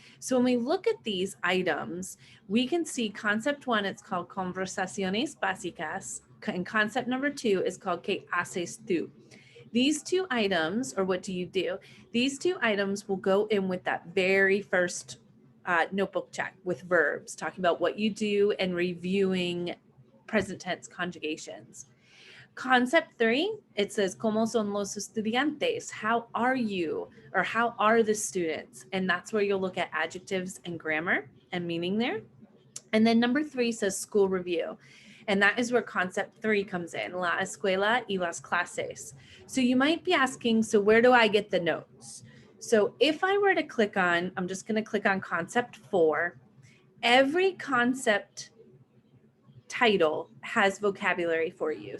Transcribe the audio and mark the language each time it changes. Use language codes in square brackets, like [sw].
[en] So when we look at these items, we can see concept 1, it's called [es] conversaciones básicas, [en] and concept number 2 is called [es] ¿Qué haces tú? [en] These 2 items, or what do you do? These 2 items will go in with that very first notebook check with verbs, talking about what you do and reviewing present tense conjugations. Concept 3, it says, [es] ¿Cómo son los estudiantes? [en] How are you? Or how are the students? And that's where you'll look at adjectives and grammar and meaning there. And then number 3 says school review. And that is where concept 3 comes in, [es] la escuela y las clases. [en] So you might be asking, so where do I get the notes? So if I were to click on, I'm just going to click on concept 4, every concept title has vocabulary for you.